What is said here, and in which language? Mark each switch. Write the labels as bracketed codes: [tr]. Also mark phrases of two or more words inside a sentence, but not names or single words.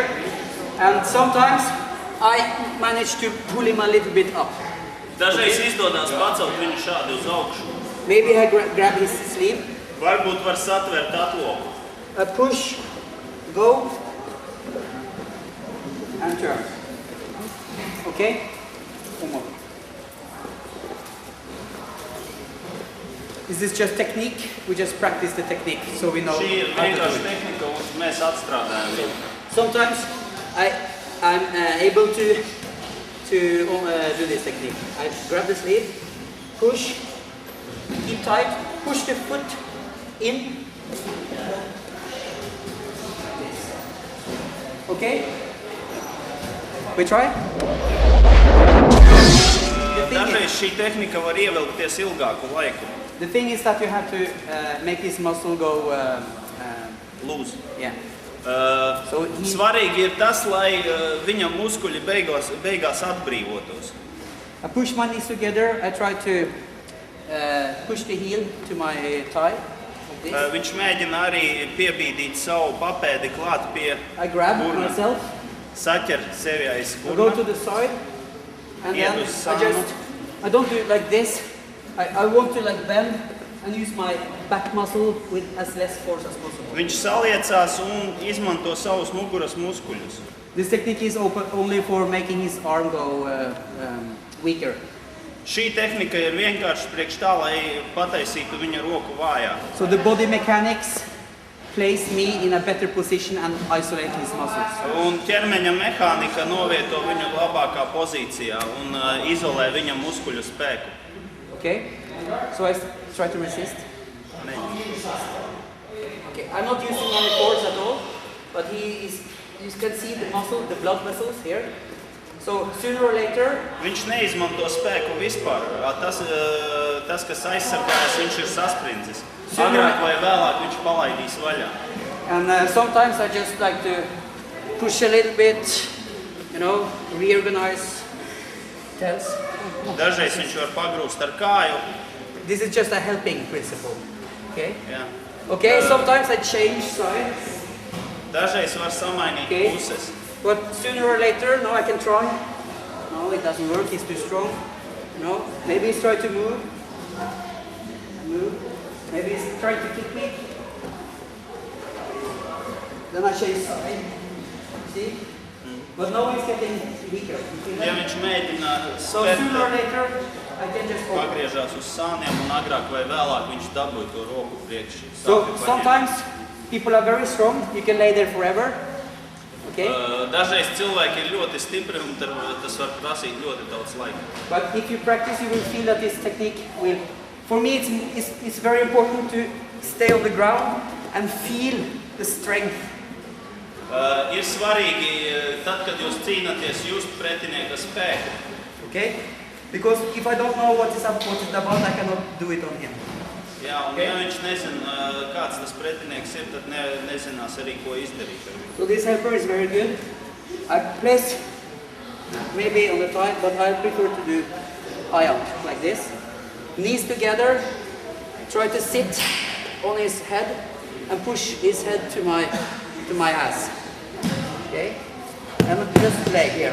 [en] And sometimes I manage to pull him a little bit up. [lv] Dažreiz izdodas pacelt viņu šādi uz augšu. [en] Maybe I grab his sleeve. [lv] Varbūt var satvert atloku. [en] I push go and turn. Okay? One more. Is this just technique? We just practice the technique so we know [lv] Šī ir [en] how to [lv] vienkārši [en] do it. [lv] tehnika, un mēs atstrādājam viņu. [en] Sometimes I'm able to do this technique. I grab the sleeve, push, keep tight, push the foot in. Okay? We try? [lv] Dažreiz šī tehnika var ievilkties ilgāku laiku. [en] The thing is that you have to make this muscle go [lv] Lūdzu. [en] yeah. So [lv] Svarīgi ir tas, lai viņa muskuļi beigās atbrīvotos. [en] I push my knees together. I try to push the heel to my thigh. Like this. [lv] Viņš mēģina arī piebīdīt savu papēdi klāt pie [en] I grab [lv] burna. [en] myself. [lv] Saķer sevi aiz [en] I go to [lv] burna. [en] the side, and [lv] Iet [en] then [lv] uz [en] I [lv] sānu. [en] I don't do it like this. I want to like bend and use my back muscle with as less force as possible. [lv] Viņš saliecās un izmanto savus muguras muskuļus. [en] This technique is open only for making his arm go weaker. [lv] Šī tehnika ir vienkārši priekš tā, lai pataisītu viņa roku vājā. [en] So the body mechanics place me in a better position and isolate his muscles. [lv] Un ķermeņa mehānika novieto viņu labākā pozīcijā un izolē viņa muskuļu spēku. [en] Okay? So I try to resist. Okay, I'm not using any force at all, but you can see the muscle, the blood vessels here. So sooner or later, [lv] Viņš neizmanto spēku vispār. Tas, kas aizsargājas, viņš ir sasprindzis. Agrāk vai vēlāk viņš palaidīs vaļā. [en] and sometimes I just like to push a little bit, you know, reorganize, tense. [lv] Dažreiz viņš var pagrūst ar kāju. [en] This is just a helping principle. Okay? [lv] Jā. [en] Okay, sometimes I change sides. [lv] Dažreiz var samainīt [en] Okay. [lv] puses. [en] But sooner or later, no, I can try. No, it doesn't work, he's too strong. No, maybe he's trying to move. Move. Maybe he's trying to kick me. Then I change side. See? But now he's getting weaker. You see [lv] Ja [en] that? [lv] viņš mēģina [en] So sooner or [lv] spērt, [en] later, I can just open. [lv] pagriežās uz sāniem un agrāk vai vēlāk viņš dabūja to roku priekš. [en] So [lv] sāpju paņemt. [en] sometimes people are very strong, you can lay there forever. Okay? [lv] Dažreiz cilvēki ir ļoti stipri un tas var prasīt ļoti daudz laika. [en] But if you practice, you will feel that this technique will. For me, it's very important to stay on the ground and feel the strength. [lv] Ir svarīgi, tad, kad jūs cīnāties, just pretinieka spēku. [en] Okay? Because if I don't know what is about, I cannot do it on him. [lv] Jā, un ja viņš nezina, kāds tas pretinieks ir, tad nezinās arī, ko izdarīt ar viņu. [en] So this helper is very good. I place maybe on the thigh, but I prefer to do eye out like this. Knees together. Try to sit on his head and push his head to my ass. Okay? And just leg here.